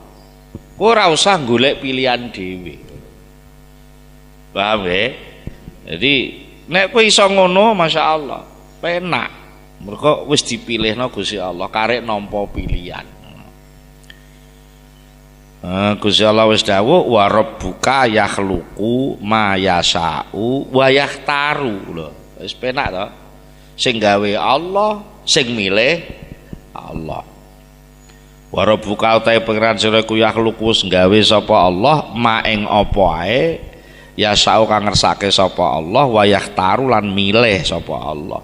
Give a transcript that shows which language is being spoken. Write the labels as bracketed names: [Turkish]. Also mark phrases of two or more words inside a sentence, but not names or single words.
[Javanese] Kowe ora usah golek pilihan dhewe. Paham ya? Jadi nek kowe iso ngono masyaallah, penak. Mergo wis dipilihno Gusti Allah karek nampa pilihan. Gusti Allah wis dawuh [Arabic] وربك يخلق ما يشاء ويختار [Javanese] lho. Wis penak to. Sing gawe Allah, sing milih Allah. [Arabic] وربك [Javanese] utahe pangeran sira ku yakhluqu gawe sapa Allah ma ing apa ae yasha'u kang ngersake sapa Allah [Arabic] ويختار [Javanese] lan milih sapa Allah.